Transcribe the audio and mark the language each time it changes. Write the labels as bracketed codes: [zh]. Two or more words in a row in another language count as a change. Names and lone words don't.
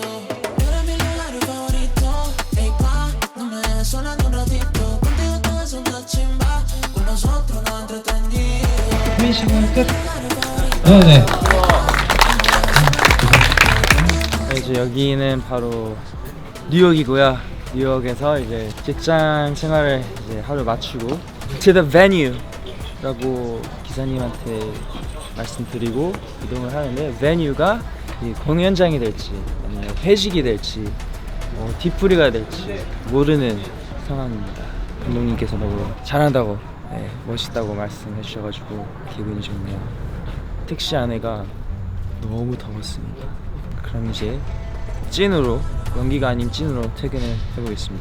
[es] Eres mi lugar favorito. Ey, pa, no me dejes sola ni un ratito. Contigo todo es una chimba. Con nosotros nos entretenido. [ko] 피니싱은 끝. 네. 이제 여기는 바로 뉴욕이고요. 뉴욕에서 이제 직장 생활을 이제 하루 마치고 [en] to the venue [ko] 라고 기사님한테 말씀드리고 이동을 하는데 venue가 이 공연장이 될지 아니면 회식이 될지 뭐 뒤풀이가 될지 모르는 상황입니다. 감독님께서 너무 잘한다고 멋있다고 말씀해 주셔가지고 기분이 좋네요. 택시 안에가 너무 더웠습니다. 그럼 이제 찐으로 연기가 아닌 찐으로 퇴근을 해보겠습니다.